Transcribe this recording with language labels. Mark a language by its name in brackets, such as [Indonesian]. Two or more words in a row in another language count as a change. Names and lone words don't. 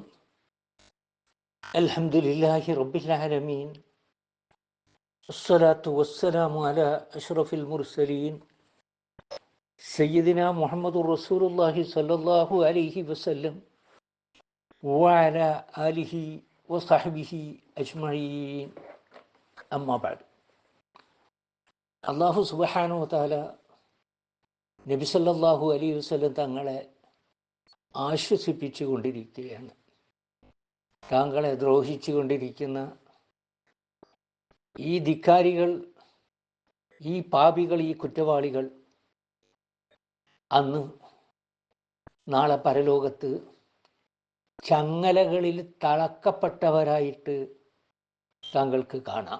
[Arabic] الحمد لله رب العالمين، الصلاة والسلام على أشرف المرسلين سيدنا محمد رسول الله صلى الله عليه وسلم وعلى آله وصحبه أجمعين. أما بعد. الله سبحانه وتعالى [Malayalam] നബി [Arabic] صلى الله عليه وسلم [Malayalam] തങ്ങളെ ആശ്വസിപ്പിച്ചു കൊണ്ടിരിക്കുകയാണ്. താങ്കളെ ദ്രോഹിച്ചു കൊണ്ടിരിക്കുന്ന ഈ ധിക്കാരികൾ, ഈ പാപികൾ, ഈ കുറ്റവാളികൾ അന്ന് നാളെ പരലോകത്ത് ചങ്ങലകളിൽ തളക്കപ്പെട്ടവരായിട്ട് താങ്കൾക്ക് കാണാം.